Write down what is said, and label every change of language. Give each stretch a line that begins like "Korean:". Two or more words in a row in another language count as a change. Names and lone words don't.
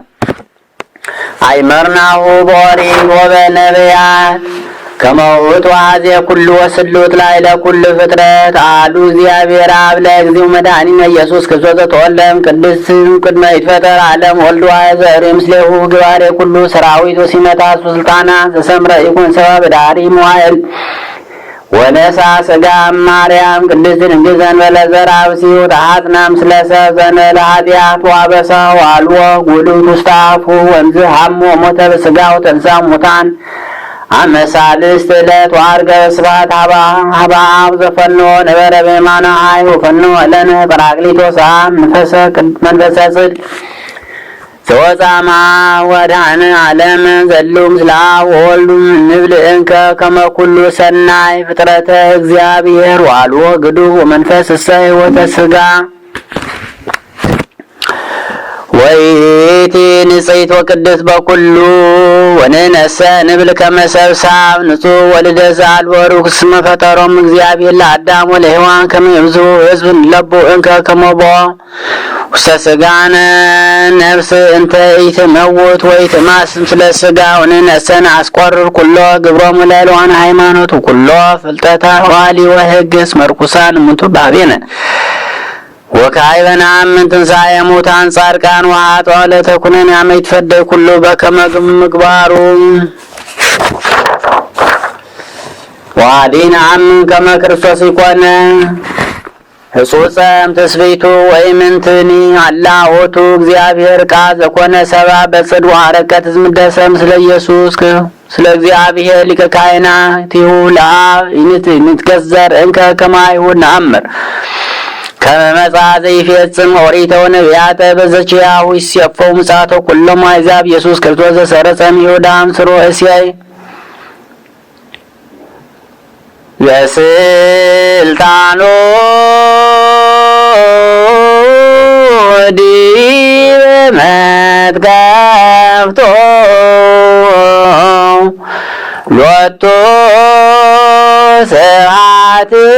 Geez: አይመርናሁ በኦሪት ወበነቢያት ከመ ውእቱ አኀዜ ኩሉ ወስሉጥ ላዕለ ኩሉ ፍጥረት አሐዱ እግዚአብሔር አብ ለእግዚኡ መድኃኒነ ኢየሱስ ክርስቶስ ዘተወልደ ቅድስት ቅድመ ይትፈጠር ዓለም ወልድ ዋሕድ ዘእሬ ምስሌሁ ግባሬ ኩሉ ሠራዊት ወሲመታት ወሥልጣና ዘሰምረ ይኩን ሰብአ በዳሪ መዋዕል ወነሣ ሥጋ እማርያም ቅድስት ድንግል ዘእንበለ ዘርአ ብእሲ ወተሐጽነ ምስለ ሰብእ ዘእንበለ ኃጢአት ወአበሳ ወአልቦ ጉድፍ ውስተ አፉ ወእምዝ ሐሞ ሞተ በሥጋ ወተንሥአ እሙታን አመ ሣልስት ዕለት ወዐርገ በስብሐት ኀበ አብ ዘፈንዎ ነበረ በየማነ ኃይል ወፈንዎ ለነ ጰራቅሊጦስ መንፈሰ ጽድቅ ዘወፃማ ወድኃነ ዓለም ዘሉ ምስለ አብ ወወልድ እንብል እንከ ከመ ኩሉ ሰናይ ፍጥረተ እግዚአብሔር ወአልቦ ግዱፍ ወመንፈስ እሰ ሕይወተ ሥጋ ወይእቲ ንጽሕት ወቅድስት በኩሉ ወንሕነሰ ንብል ከመ ሰብእ ንጹሕ ወልደ ዘአልቦ ርኩስ እስመ ፈጠሮሙ እግዚአብሔር ለአዳም ወለሔዋን ከመ ይብዝሑ ሕዝብ ንለቡ እንከ ከመ ቦ ውስተ ሥጋነ ነፍስ እንተ ኢትመውት ወኢትማስን ምስለ ሥጋ ወንሕነሰ ነአስቆርር ኩሎ ግብሮሙ ለእልዋነ ሃይማኖት ወኩሎ ፍልጠተ ኋሊ ወሕግ እስመ ርኩሳን እሙንቱ በኀቤነ ወካዕበ ነአምን ትንሣኤ ሙታን ጻድቃን ወኃጥአን ለተኩነነ አመ ይትፈደይ ኩሉ በከመ ምግባሩ ወአሐደ ነአምን ከመ ክርስቶስ ይኮነ ሕጹጸም ተስቤቱ ወይምንትኒ አላ ሆቱ እግዚአብሔር ቃል ዘኮነ ሰባ በጽድቅ ወሐረከት ዝምደሰ ምስለ ኢየሱስ ስለ እግዚአብሔር ሊቀ ካህናቲሁ ለአብ ይትገዘር እንከ ከማይሁ ነአምር ከመ ዘይፈጽም ኦሪተ ወነቢያተ በዘችያሁ ይሴፈው ምጽአቶ ኩሎሙ አሕዛብ ኢየሱስ ክርስቶስ ዘሰረጸ እምይሁዳ አምስሮ እሴይ የስልጣኑ ዲበ መትከፍቶ ሎቱ ስብሐት